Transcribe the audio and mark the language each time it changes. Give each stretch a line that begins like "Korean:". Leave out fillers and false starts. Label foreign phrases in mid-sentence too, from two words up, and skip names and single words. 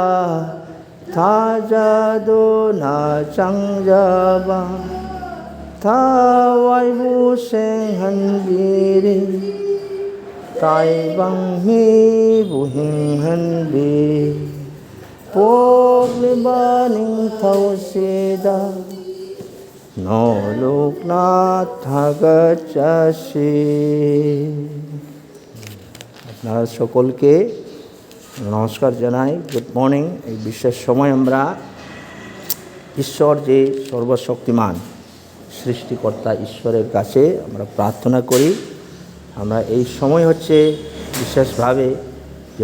Kok Borok: Thajado na changjaba Thawai buseng hanbiri Tai bang mi buhing hanbi Poklibaning tausida No lukna thagachasi
Bangla: আপনারা সকলকে নমস্কার জানাই
English: Good morning
Bangla: এই বিশেষ সময় আমরা ঈশ্বর যে সর্বশক্তিমান সৃষ্টিকর্তা ঈশ্বরের কাছে আমরা প্রার্থনা করি আমরা এই সময় হচ্ছে বিশেষভাবে যে